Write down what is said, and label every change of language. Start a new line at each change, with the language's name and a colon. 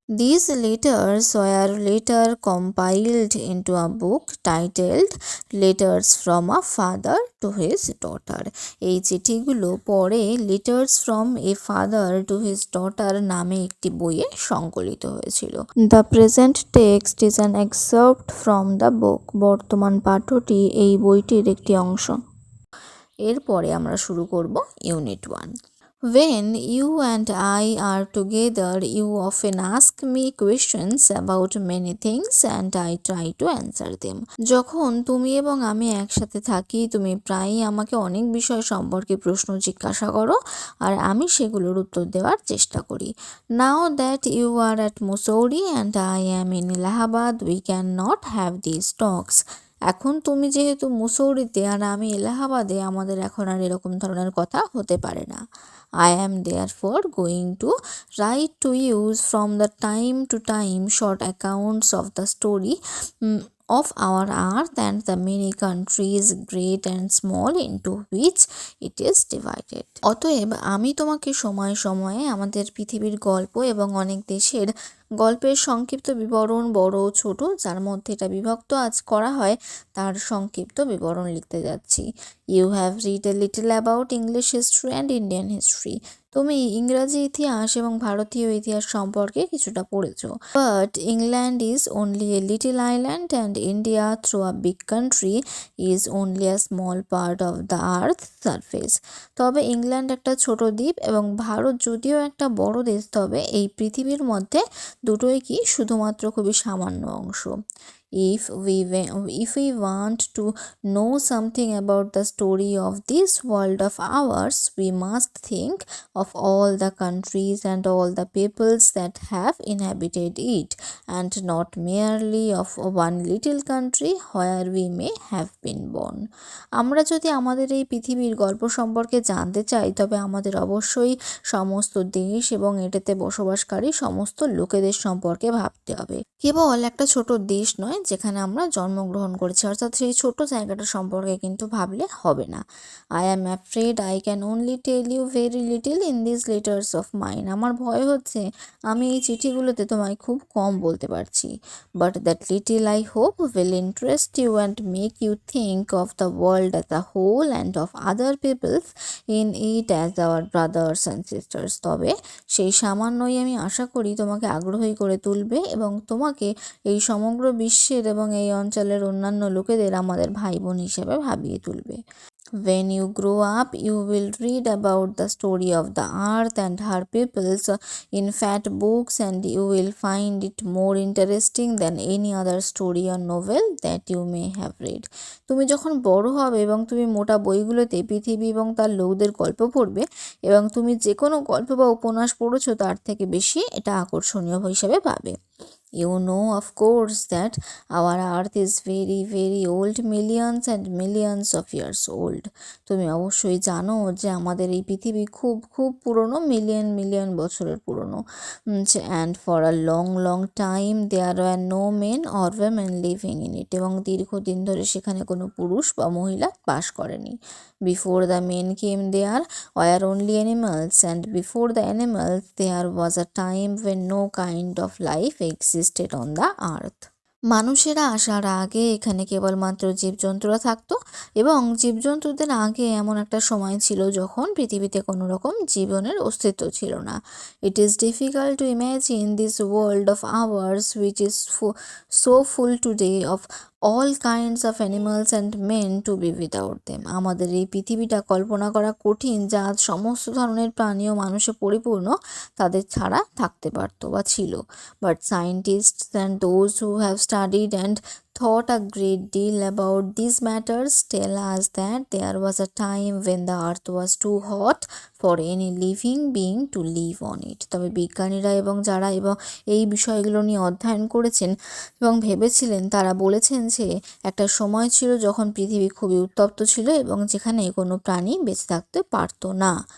English: These letters were later compiled into a book titled Letters from a Father to His Daughter.
Bangla: এই চিঠিগুলো পরে letters from a father to his daughter নামে একটি বইয়ে সংকলিত হয়েছিল।
English: The present text is an excerpt from the book.
Bangla: বর্তমান পাঠ্যটি এই বইটির একটি অংশ। এরপরে আমরা শুরু করব unit 1।
English: When you and I are together, you often ask me questions about many things and I try to answer them.
Bangla: যখন তুমি এবং আমি একসাথে থাকি, তুমি প্রায়ই আমাকে অনেক বিষয় সম্পর্কে প্রশ্ন জিজ্ঞাসা করো আর আমি সেগুলোর উত্তর দেওয়ার চেষ্টা করি।
English: Now that you are at Mussoorie and I am in Allahabad, we cannot have these talks.
Bangla: এখন তুমি যেহেতু মুসৌরিতে আর আমি এলাহাবাদে, আমাদের এখন আর এরকম ধরনের কথা হতে পারে না।
English: I am therefore going to write to you from the time to time short accounts of the story of our earth and the many countries, great and small, into which it is divided.
Bangla: অতএব আমি তোমাকে সময়ে সময়ে আমাদের পৃথিবীর গল্প এবং অনেক দেশের গল্পের সংক্ষিপ্ত বিবরণ, বড় ছোট যার মধ্যে এটা বিভক্ত করা হয়, তার সংক্ষিপ্ত বিবরণ লিখতে যাচ্ছি।
English: You have read a little about English history and Indian history.
Bangla: তুমি ইংরাজি ইতিহাস এবং ভারতীয় ইতিহাস সম্পর্কে কিছুটা পড়েছ।
English: But England is only a little island and India through a big country is only a small part of the earth surface.
Bangla: তবে ইংল্যান্ড একটা ছোট দ্বীপ এবং ভারত যদিও একটা বড় দেশ, তবে এই পৃথিবীর মধ্যে দুটোই কি শুধুমাত্র খুবই সামান্য অংশ।
English: If we want to know something about the story of this world of ours, we must think of all the countries and all the peoples that have inhabited it, and not merely of one little country where we may have been born.
Bangla: আমরা যদি আমাদের এই পৃথিবীর গল্প সম্পর্কে জানতে চাই, তবে আমাদের অবশ্যই সমস্ত দেশ এবং এটাতে বসবাসকারী সমস্ত লোকেদের সম্পর্কে ভাবতে হবে। কেবল একটা ছোট দেশ নয় যেখানে আমরা জন্মগ্রহণ করেছি, অর্থাৎ সেই ছোট জায়গাটা সম্পর্কে কিন্তু ভাবলে হবে না।
English: I am afraid I can only tell you very little in this letters of mine.
Bangla: আমার ভয় হচ্ছে আমি এই চিঠিগুলোতে তোমায় খুব কম বলতে পারছি।
English: But that little I hope will interest you and make you think of the world as a whole and of other peoples in it as our brothers and sisters.
Bangla: তবে সেই সামান্যই আমি আশা করি তোমাকে আগ্রহী করে তুলবে এবং তোমাকে এই সমগ্র বিশ্বের এবং এই অঞ্চলের অন্যান্য লোকেদের আমাদের ভাই বোন হিসেবে ভাবিয়ে তুলবে।
English: When you grow up, you will read about the story of the earth and her peoples in fat books, and you will find it more interesting than any other story or novel that you may have read.
Bangla: তুমি যখন বড় হবে এবং তুমি মোটা বইগুলোতে পৃথিবী এবং তার লোকদের গল্প পড়বে এবং তুমি যে কোনো গল্প বা উপন্যাস পড়েছো তার থেকে বেশি এটা আকর্ষণীয় হিসেবে পাবে।
English: You know, of course, that our earth is very, very old, millions and millions of years old.
Bangla: তুমি অবশ্যই জানো যে আমাদের এই পৃথিবী খুব খুব পুরনো, মিলিয়ন মিলিয়ন বছরের পুরনো।
English: And for a long long time there were no men or women living in it.
Bangla: এবং দীর্ঘদিন ধরে সেখানে কোনো পুরুষ বা মহিলা বাস করেনি।
English: Before the men came there were only animals, and before the animals there was a time when no kind of life existed existed on the earth.
Bangla: মানুষেরা আসার আগে এখানে কেবলমাত্র জীবজন্তুরা থাকতো এবং জীবজন্তুদের আগে এমন একটা সময় ছিল যখন পৃথিবীতে কোনো রকম জীবনের অস্তিত্ব ছিল না।
English: It is difficult to imagine this world of ours which is so full today of all kinds of animals and men to be without them.
Bangla: আমাদের এই পৃথিবীটা কল্পনা করা কঠিন যা আজ সমস্ত ধরনের প্রাণী ও মানুষে পরিপূর্ণ তাদের ছাড়া থাকতে পারতো বা ছিল।
English: But scientists and those who have studied and thought a great deal about these matters tell us that there was a time when the earth was too hot for any living being to live on it.
Bangla: তবে বিজ্ঞানীরা এবং যারা এই বিষয়গুলো নিয়ে অধ্যয়ন করেছেন এবং ভেবেছিলেন তারা বলেছেন যে একটা সময় ছিল যখন পৃথিবী খুবই উত্তপ্ত ছিল এবং যেখানে কোনো প্রাণী বেঁচে থাকতে পারতো না।